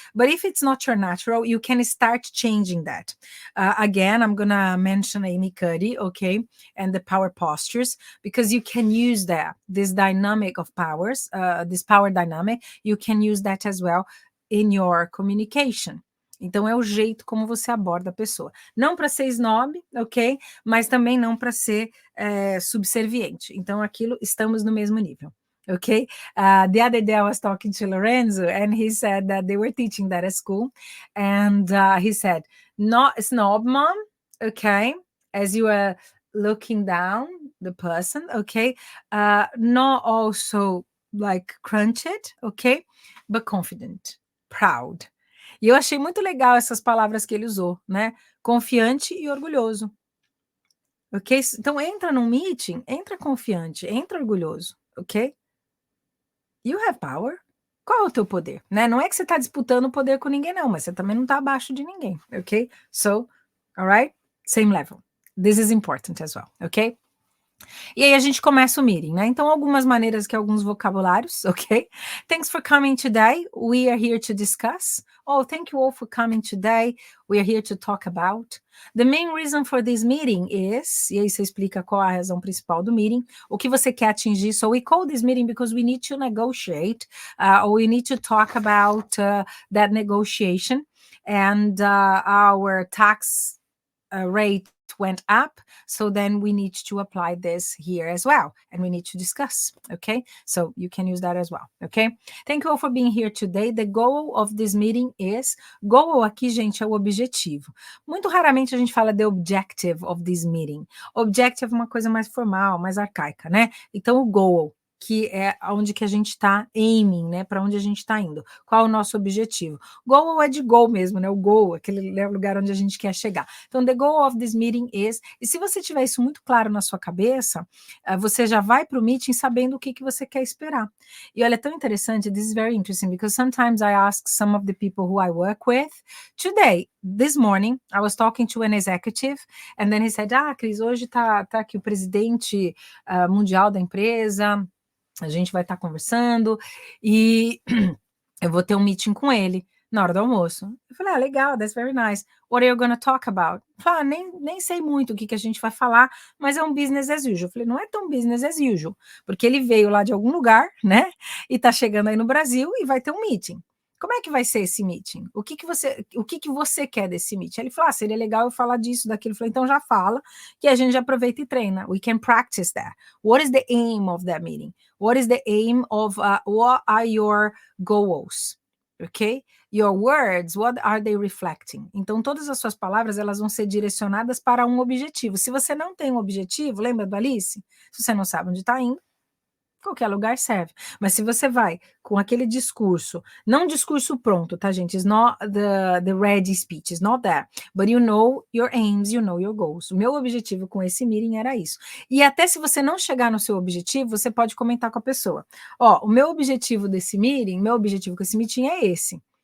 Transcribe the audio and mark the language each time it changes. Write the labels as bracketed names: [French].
[English] But if it's not your natural, you can start changing that. Again, I'm gonna mention Amy Cuddy, okay, and the power postures, because you can use that, this dynamic of powers, this power dynamic, you can use that as well in your communication. [Portuguese] Então, é o jeito como você aborda a pessoa. Não para ser snob, ok? Mas também não para ser subserviente. Então, aquilo, estamos no mesmo nível. [English] Okay. The other day I was talking to Lorenzo and he said that they were teaching that at school. And he said, not snob mom, okay, as you are looking down the person, okay, not also like crunch it, okay, but confident, proud. [Portuguese] E eu achei muito legal essas palavras que ele usou, né? Confiante e orgulhoso. Ok? Então entra num meeting, entra confiante, entra orgulhoso, ok? [English] You have power. [Portuguese] Qual é o teu poder? Né? Não é que você está disputando o poder com ninguém, não, mas você também não está abaixo de ninguém, ok? [English] So, alright? Same level. This is important as well, ok? [Portuguese] E aí a gente começa o meeting, né? Então, algumas maneiras que alguns vocabulários, ok? [English] Thanks for coming today. We are here to discuss. Oh, thank you all for coming today. We are here to talk about. The main reason for this meeting is, [Portuguese] e aí você explica qual a razão principal do meeting, o que você quer atingir. [English] So we call this meeting because we need to negotiate, or we need to talk about that negotiation, and our tax rate went up, so then we need to apply this here as well, and we need to discuss, okay? So you can use that as well, okay? Thank you all for being here today. The goal of this meeting is, goal [Portuguese] aqui, gente, é o objetivo. Muito raramente a gente fala [English] the objective of this meeting. [Portuguese] Objective é uma coisa mais formal, mais arcaica, né? Então o goal, que é onde que a gente está aiming, né? Para onde a gente está indo. Qual é o nosso objetivo? Goal é de goal mesmo, né? O goal, aquele lugar onde a gente quer chegar. Então, [English] the goal of this meeting is... [Portuguese] E se você tiver isso muito claro na sua cabeça, você já vai para o meeting sabendo o que você quer esperar. E olha, é tão interessante, [English] this is very interesting, because sometimes I ask some of the people who I work with, today, this morning, I was talking to an executive, and then he said, Cris, [Portuguese] hoje tá aqui o presidente mundial da empresa, a gente vai estar conversando e eu vou ter um meeting com ele na hora do almoço. Eu falei, legal, [English] that's very nice. What are you gonna talk about? [Portuguese] Eu falei, nem sei muito o que a gente vai falar, mas é um business as usual. Eu falei, não é tão business as usual, porque ele veio lá de algum lugar, né, e tá chegando aí no Brasil e vai ter um meeting. Como é que vai ser esse meeting? O que você quer desse meeting? Ele falou, seria legal eu falar disso, daquilo. Eu falei, então já fala, que a gente já aproveita e treina. [English] We can practice that. What is the aim of that meeting? What is the aim of, what are your goals? Ok? Your words, what are they reflecting? [Portuguese] Então, todas as suas palavras, elas vão ser direcionadas para um objetivo. Se você não tem um objetivo, lembra do Alice? Se você não sabe onde está indo, qualquer lugar serve. Mas se você vai com aquele discurso, não discurso pronto, tá, gente? [English] It's not the ready speech, it's not that. But you know your aims, you know your goals. [Portuguese] O meu objetivo com esse meeting era isso. E até se você não chegar no seu objetivo, você pode comentar com a pessoa. O meu objetivo desse meeting, meu objetivo com esse meeting é esse.